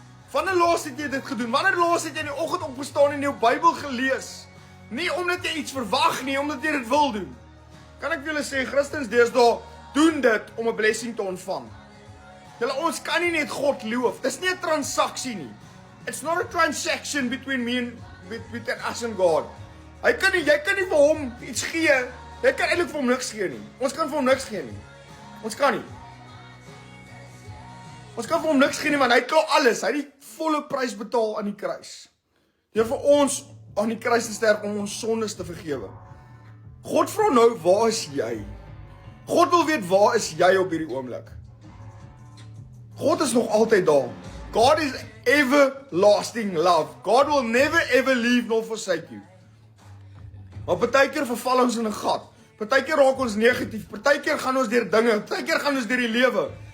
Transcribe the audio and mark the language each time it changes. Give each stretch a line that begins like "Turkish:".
Afrikaans: Wanneer laas het jy dit gedoen? Wanneer laas het jy in die oggend opgestaan en jou Bybel gelees? Nie omdat jy iets verwag nie, omdat jy dit wil doen. Kan ek vir julle sê, Christens deesdae doen dit om 'n blessing te ontvang. Julle, ons kan nie net God loof. Dis nie 'n transaksie nie.
English: It's not a transaction between me and between us and God.
Afrikaans: Jy kan nie vir hom iets gee. Jy kan eintlik vir hom niks gee nie. Ons kan vir hom niks gee nie. Ons kan nie. Ons kan vir hom niks gee nie, want hy het klaar alles. Hy het die volle prys betaal aan die kruis. Deur vir ons aan die kruis te sterf om ons sondes te vergewe. God vra nou, waar is jy? God wil weet, waar is jy op hierdie oomblik? God is nog altyd daar. God is
English: everlasting love. God will never ever leave nor forsake you.
Afrikaans: Maar partykeer verval ons in 'n gat. Partykeer raak ons negatief. Partykeer gaan ons deur dinge. Partykeer gaan ons deur die lewe.